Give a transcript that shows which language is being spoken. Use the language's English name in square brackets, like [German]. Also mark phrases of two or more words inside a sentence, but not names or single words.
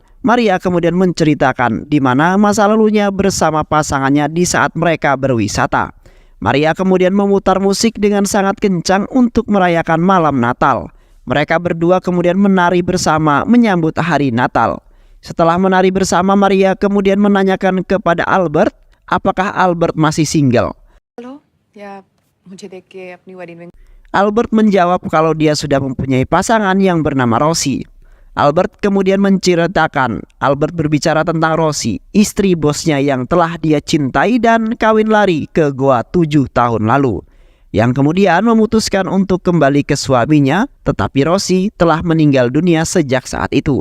[Indonesian] Maria kemudian menceritakan di mana masa lalunya bersama pasangannya di saat mereka berwisata. Maria kemudian memutar musik dengan sangat kencang untuk merayakan malam Natal. Mereka berdua kemudian menari bersama menyambut hari Natal. Setelah menari bersama, Maria kemudian menanyakan kepada Albert apakah Albert masih single. [Hindi] हेलो या मुझे देख के अपनी [English] wedding ring [Indonesian] Albert menjawab kalau dia sudah mempunyai pasangan yang bernama Rosie. Albert kemudian menceritakan, Albert berbicara tentang Rosie, istri bosnya yang telah dia cintai dan kawin lari ke Goa 7 tahun lalu, yang kemudian memutuskan untuk kembali ke suaminya, tetapi Rosie telah meninggal dunia sejak saat itu.